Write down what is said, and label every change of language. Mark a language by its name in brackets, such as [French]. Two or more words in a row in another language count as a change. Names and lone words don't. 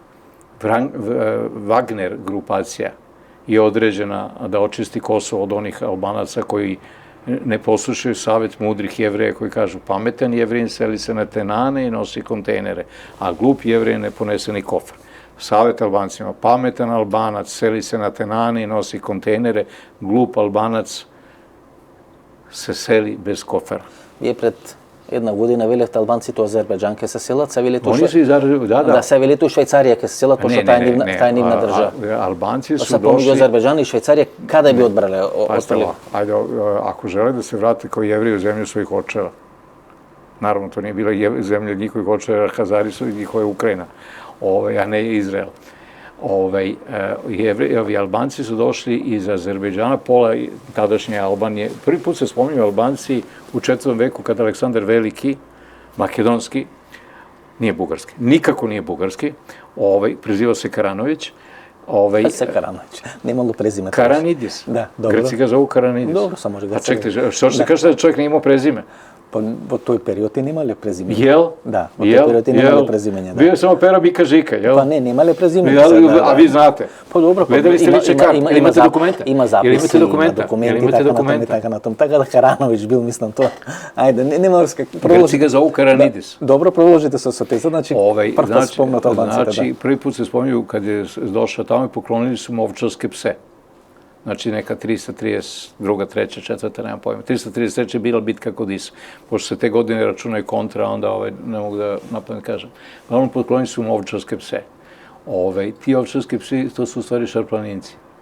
[Serbian] Wagner grupacija je određena da očisti Kosovo od onih Albanaca koji ne poslušaju savjet mudrih Jevreja koji kažu pametan Jevrin seli se na tenane i nosi kontejnere, a glup Jevrej ne ponese ni kofer. Savjet Albancima, pametan Albanac seli se na tenane i nosi kontejnere, glup Albanac se seli bez kofera. [Macedonian] Вие пред една година велевте албанците у Азербејџан ќе се селат, се велите да се велите у Швајцарија ќе се селат, пошто таа е нивна држава. [Serbian] Albanci su došli... [Macedonian] Помеѓу Азербејџан и Швајцарија, каде би одбрале остали? [Serbian] Ajde, ako žele da se vrate kao Jevreji u zemlju svojih očeva, naravno to nije bila zemlja njihovih očeva, Hazari su njihova Ukrajina, a ne Izrael. Albanci su došli iz Azerbejdžana, pola tadašnje Albanije. Prvi put se spominju Albanci u 4. veku kad Aleksandar Veliki, makedonski, nije bugarski, nikako nije bugarski, prezivao se Karanović. Se Karanović, nemalo prezime. Karanidis. Da, dobro. Greci ga zovu Karanidis. Dobro, samo može ga. A čekajte, što se kaže da čovjek nije imao prezime? [Macedonian] Pa во тој период и немале презиме. [Serbian] Jel? [Macedonian] Да, во тој период и немале презименја. [Serbian] Bio je samo Pera Bika Žika, jel? Pa ne, [Macedonian] немале презименја. [Serbian] A vi znate? Pa dobro, gledali ste lične karte, ili imate dokumenta? [Macedonian] Има записи, има документи, така натам. Така да Карановиќ бил, мислам, тоа. Ајде, нема врска. [Serbian] Greci ga zovu Karanidis. Dobro, [Macedonian] продолжите со теза, значи прво се спомнат албанците. [Serbian] Znači, prvi put se spominju kad je došao tamo i poklonili su mu ovčarske pse. Znači neka 332, 3, 4, nemam pojma. 333 je bila bitka kod Isa. Pošto se te godine računaju kontra, onda ne mogu da napamet kažem. Uglavnom poklonili su mu ovčarske pse. Ti ovčarski psi, to su u stvari šarplaninci.